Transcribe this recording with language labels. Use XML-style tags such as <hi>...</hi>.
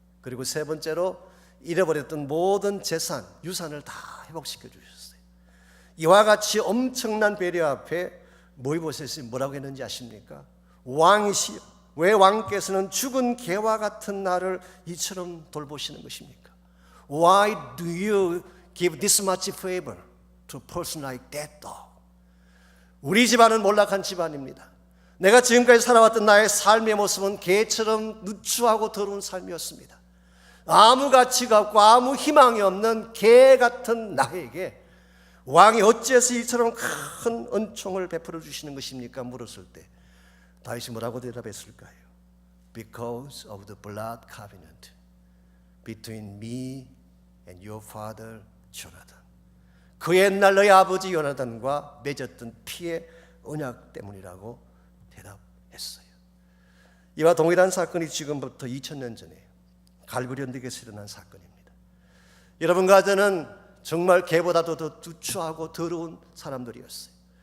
<ko>그리고 세 번째로 잃어버렸던 모든 재산, 유산을 다 회복시켜 주셨어요. 이와 같이 엄청난 배려 앞에 무비보셋이 뭐라고 했는지 아십니까? 왕이시여, 왜 왕께서는 죽은 개와 같은 나를 이처럼 돌보시는 것입니까?</ko> <en>Why do you give this much favor to a person like that dog?</en> <ko>우리 집안은 몰락한 집안입니다. 내가 지금까지 살아왔던 나의 삶의 모습은 개처럼 누추하고 더러운 삶이었습니다. 아무 가치가 없고 아무 희망이 없는 개 같은 나에게 왕이 어째서 이처럼 큰 은총을 베풀어 주시는 것입니까? 물었을 때 다윗이 뭐라고 대답했을까요?</ko> <en>Because of the blood covenant between me and your father Jonathan.</en> <ko>그 옛날 너희 아버지 요나단과 맺었던 피의 언약 때문이라고 대답했어요. 이와 동일한 사건이 지금부터 2000년 전에 갈보리 언덕에서 일어난 사건입니다. 여러분과 저는 정말 개보다도 더 누추하고 더러운 사람들이었어요.</ko>